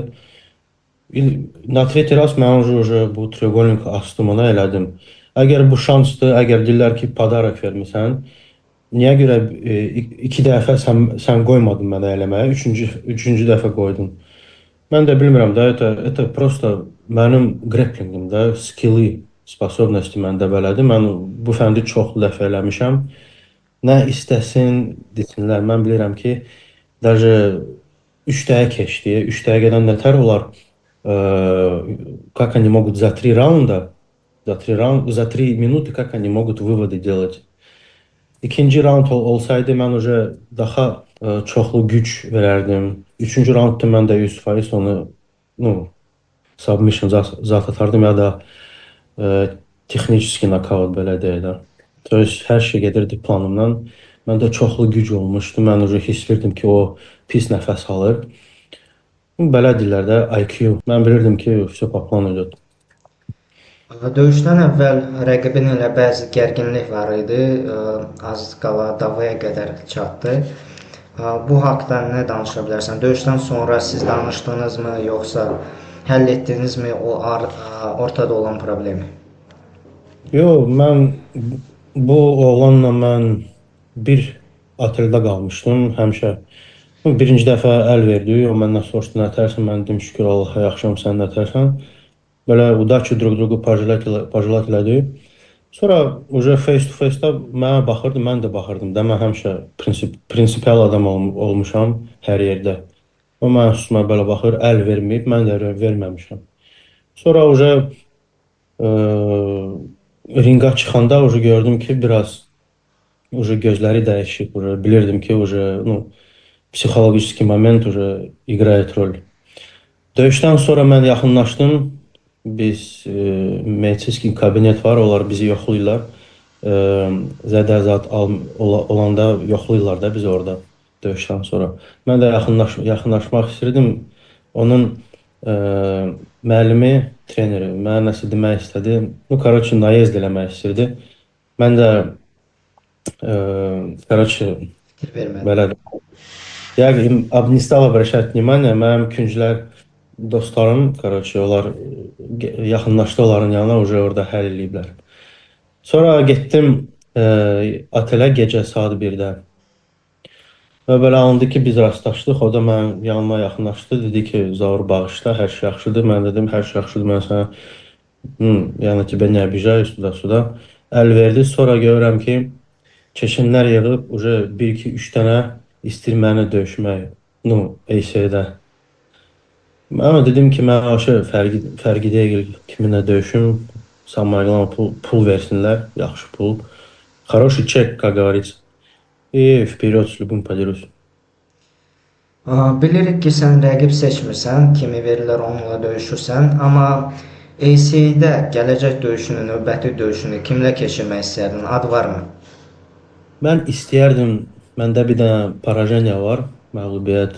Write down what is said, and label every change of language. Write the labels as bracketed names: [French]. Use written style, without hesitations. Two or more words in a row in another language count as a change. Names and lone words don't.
[Russian] на третий раз [Azerbaijani] mən bu треугольник astım, ona elədim. Əgər bu şansdır, əgər deyirlər ki, padarak vermisən, niyə görə 2 dəfə sən qoymadın mənə eləməyə, üçüncü dəfə qoydun. Mən də bilmirəm da, [Russian] это просто [Azerbaijani] mənim grapplingimdə skilli, sposobnosti məndə belədir. Mən bu fəndi çoxlu dəfə eləmişəm. Nə istəsin desinlər. Mən bilirəm ki, даже 3 dəqiqə keçdi. 3 dəqiqədən nətər olar? [Russian] Как они могут за 3 раунда, за 3 минуты, как они могут выводы делать. [Azerbaijani] İkinci raund olsaydı mən daha çoxlu güc verərdim. Üçüncü raundda mən də 100% onu submission zat atardım ya da texniki knockout belə deyək də. [Russian] То есть [Azerbaijani] hər şey gedirdi planımdan. Məndə çoxlu güc olmuşdu. Mən hiss edirdim ki, o pis nəfəs alır. Belə deyirlər də IQ. Mən bilirdim ki, [Russian] все по плану идет. [Azerbaijani] Döyüşdən əvvəl rəqibin ilə bəzi gərginlik var idi. Az qala davaya qədər çatdı. Bu haqda nə danışa bilərsən? Döyüşdən sonra siz danışdınızmı, yoxsa həll etdinizmi o ortada olan problemi? Yox, mən bu oğlanla mən bir oteldə qalmışdım həmişə. Birinci dəfə əl verdi, o məndən soruşdu, nətərsən? Mən dedim, şükür Allaha, yaxşıyam, sən nətərsən? Belə [Russian] удачи друг другу пожелать [Azerbaijani] elədi. Sonra [English] face to face- [Azerbaijani] da mənə baxırdı, mən də baxırdım da. Mən həmişə prinsipial adam olmuşam hər yerdə. O mənə üstümə belə baxır, əl verməyib, mən də verməmişəm. Sonra ringa çıxanda gördüm ki, biraz gözləri dəyişib. Bilirdim ki, [Russian] психологический момент играет роль. [Azerbaijani] Döyüşdən sonra mən yaxınlaşdım. Biz medinski kabinet var, onlar bizi yoxlayırlar. Zədə zat olanda yoxlayırlar da bizi orada döyüşdən sonra. Mən də yaxınlaşmaq istirdim. Onun müəllimi, treneri mənə nəsə demək istədi. Короче, naezd eləmək istirdi. Mən də короче belə [Russian] я не стал обращать внимание. [Azerbaijani] Mənim künclər dostlarım, короче, onlar yaxınlaşdı onların yanına, orada həll eləyiblər. Sonra getdim otelə gecə saat 1-də. Və belə anladı ki, biz rastlaşdıq. O da mənim yanıma yaxınlaşdı. Dedi ki, Zaur, bağışla, hər şey yaxşıdır. Mən dedim, hər şey yaxşıdır. Mən sənə yəni ki, ben [Russian] не обижаюсь, [Azerbaijani] suda. Əl verdi. Sonra görürəm ki, keçənlər yığıb 1-2-3 dənə istir məni döyüşmək. ESE-də. Ama dedim ki mən aşı fərqi deyil kiminlə döyüşüm. Самое pul versinlər, yaxşı pul. [Russian] Хороший чек, как говорится. И вперед с любым подерусь. [Azerbaijani] Bilirik ki, sən rəqib seçmirsən, kimi verirlər onunla döyüşürsən, amma ACA-də gələcək döyüşünü, növbəti döyüşünü kimlə keçirmək istərdin? Ad varmı? Mən istəyərdim, məndə bir dənə Parajenya var, məğlubiyyət.